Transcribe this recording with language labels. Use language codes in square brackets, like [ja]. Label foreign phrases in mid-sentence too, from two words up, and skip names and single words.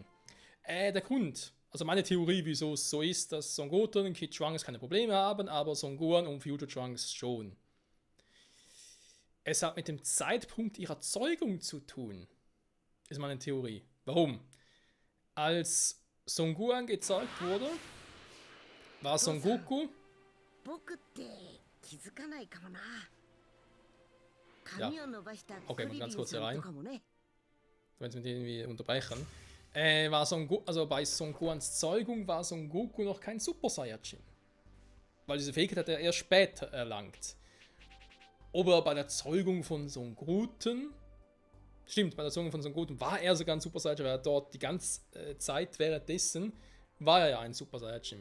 [de] Der Grund, also meine Theorie, wieso es so ist, dass Son Goten und Kid Trunks keine Probleme haben, aber Son Gohan und Future Trunks schon. Es hat mit dem Zeitpunkt ihrer Zeugung zu tun, ist meine Theorie. Warum? Als Son Gohan gezeugt wurde, war Son Goku... [ja] 僕って気づかないかもな。 [de] Ja. [ja] 髪を伸ばした [de] Okay, [ja] クリリ [de] ganz [ja] ン [de] kurz hier [ja] さん [de] rein. [ja] とかもね。 [de] Wenn wir den irgendwie unterbrechen. Also bei Son Gohans Zeugung war Son Goku noch kein Super Saiyajin. Weil diese Fähigkeit hat er erst später erlangt. Aber bei der Zeugung von Son Goten... Stimmt, bei der Zeugung von Son Goten war er sogar ein Super Saiyajin, weil er dort die ganze Zeit währenddessen war er ja ein Super Saiyajin.